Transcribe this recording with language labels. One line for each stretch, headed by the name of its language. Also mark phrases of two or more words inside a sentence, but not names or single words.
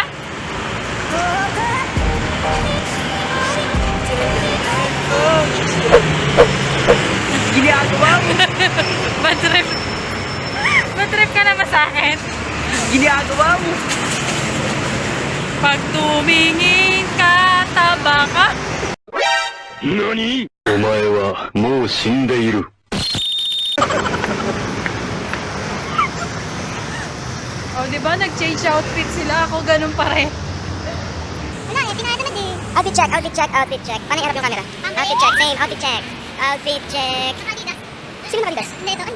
Filipino: Ginagawa mo! Bad trip ka na ba sa akin? Ginagawa mo! Pag tumingin ka, taba ka.
Japanese: NANI?! お前はもう死んでいる。
Filipino: Oh, di ba nag-change outfit sila? Ako ganun pa rin. Wala eh, pinahada na din.
English: Outfit check.
Filipino: Paano i-harap yung camera?
English: Outfit check, same, outfit check.
Filipino: Sino nakalidas? Hindi, ito.